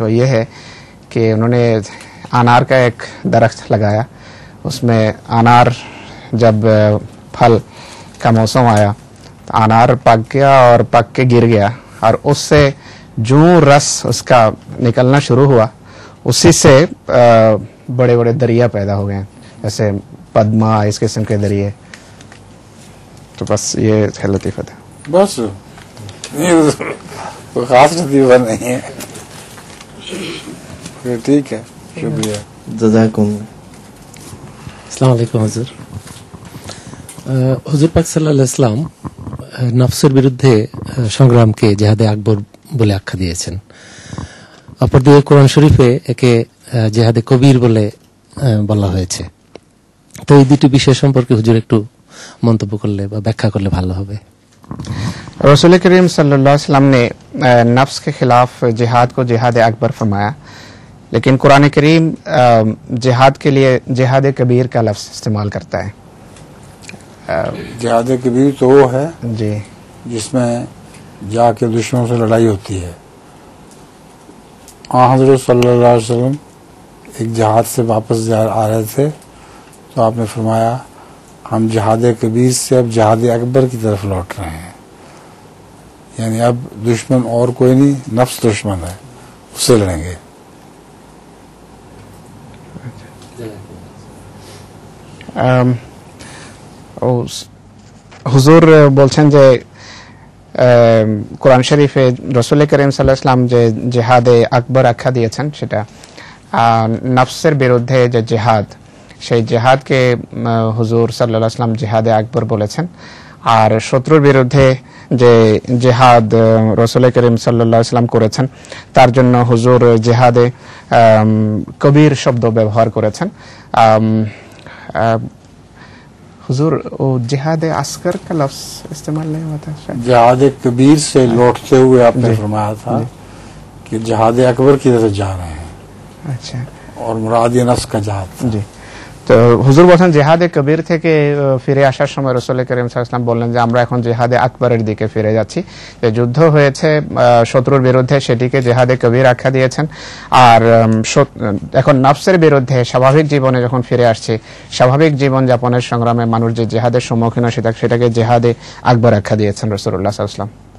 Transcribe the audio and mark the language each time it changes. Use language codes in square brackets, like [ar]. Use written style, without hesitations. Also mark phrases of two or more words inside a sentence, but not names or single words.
[ur] یہ ہے کہ انہوں نے انار کا ایک درخت لگایا, اس میں انار جب پھل کا موسم آیا تو انار پک گیا اور پک کے گر گیا, اور اس سے جو رس اس کا نکلنا شروع ہوا اسی سے بڑے بڑے دریا پیدا ہو گئے, جیسے پدما, اس قسم کے دریے. تو بس یہ ہے لطیفہ تھا. بس کوئی خاص لطیفہ نہیں ہے. ٹھیک ہے, شکریہ. جزاکم. [ar] السلام عليكم [bn] হুজুর. হুজুর পাক [ar] صلى الله عليه وسلم [bn] নফসের বিরুদ্ধে সংগ্রামকে জিহাদে আকবর বলে আখ্যা দিয়েছেন. অপরদিকে কোরআন শরীফে একে জিহাদে কবির বলে বলা হয়েছে. তো এই দুটি বিষয় সম্পর্কে হুজুর একটু মন্তব্য করলে বা ব্যাখ্যা করলে ভালো হবে. [ur] رسول کریم [ar] صلی اللہ علیہ وسلم [ur] نے نفس کے خلاف جہاد کو جہاد اکبر فرمایا, لیکن قرآن کریم جہاد کے لیے جہاد کبیر کا لفظ استعمال کرتا ہے. جہاد کبیر تو وہ ہے جی جس میں جا کے دشمنوں سے لڑائی ہوتی ہے. حضرت [ar] صلی اللہ علیہ وسلم [ur] ایک جہاد سے واپس آ رہے تھے تو آپ نے فرمایا ہم جہاد کبیر سے اب جہاد اکبر کی طرف لوٹ رہے ہیں. یعنی اب دشمن اور کوئی نہیں, نفس دشمن ہے, اس سے لڑیں گے. [bn] হুজুর বলছেন যে কোরআন শরীফে রাসূল করিম [ar] صلى الله عليه وسلم [bn] যে জিহাদে আকবর আখ্যা দিয়েছেন সেটা নফসের বিরুদ্ধে যে জিহাদ, সেই জিহাদকে হুজুর [ar] صلى الله عليه وسلم [bn] জিহাদে আকবর বলেছেন. আর শত্রুর বিরুদ্ধে যে জিহাদ রাসূল করিম [ar] صلى الله عليه وسلم [bn] করেছেন তার জন্য হুজুর জিহাদে কবির শব্দ ব্যবহার করেছেন. [ur] حضور وہ جہاد عسکر کا لفظ استعمال نہیں ہوا تھا شاید. جہاد کبیر سے لوٹتے ہوئے آپ نے فرمایا تھا کہ جہاد اکبر کی طرف جا رہے ہیں. اچھا, اور مراد یہ نفس کا جہاد. [bn] জি. তো হুজুর বলেন জেহাদে কবির থেকে ফিরে আসার সময় রাসূল করিম [ar] صلى الله عليه وسلم [bn] বললেন যে আমরা এখন জেহাদে আকবরের দিকে ফিরে যাচ্ছি. যে যুদ্ধ হয়েছে শত্রুর বিরুদ্ধে সেটিকে জেহাদে কবির আখ্যা দিয়েছেন. আর এখন নফসের বিরুদ্ধে স্বাভাবিক জীবনে যখন ফিরে আসছে, স্বাভাবিক জীবন যাপনের সংগ্রামে মানুষ যে জেহাদের সম্মুখীন হয় সেটাকে জেহাদে আকবর আখ্যা দিয়েছেন রাসূলুল্লাহ [ar] صلى الله عليه وسلم.